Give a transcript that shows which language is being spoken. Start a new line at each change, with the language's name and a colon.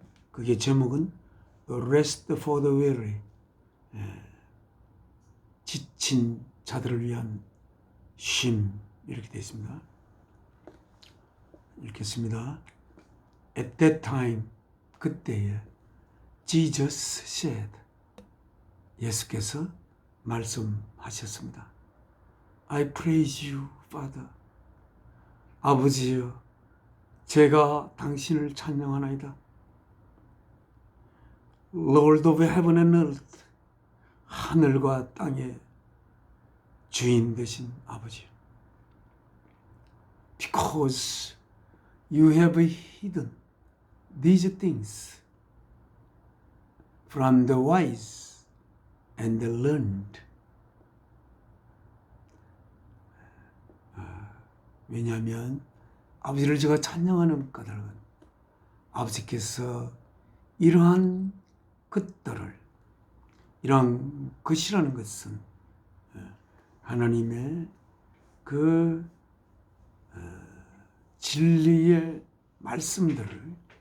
Korean: 그게 제목은
English: Rest for the weary.
Korean: 지친 자들을 위한 쉼, 이렇게 되어 있습니다. 읽겠습니다.
English: At that time,
Korean: 그때에
English: Jesus said,
Korean: 예수께서 말씀하셨습니다.
English: I praise you, Father.
Korean: 아버지여, 제가 당신을 찬양하나이다.
English: Lord of heaven and earth.
Korean: 하늘과 땅의 주인 되신 아버지.
English: Because you have hidden these things from the wise and the learned.
Korean: 왜냐하면 아버지를 제가 찬양하는 까닭은 아버지께서 이러한 것들을, 이러한 것이라는 것은 하나님의 그 진리의 말씀들을,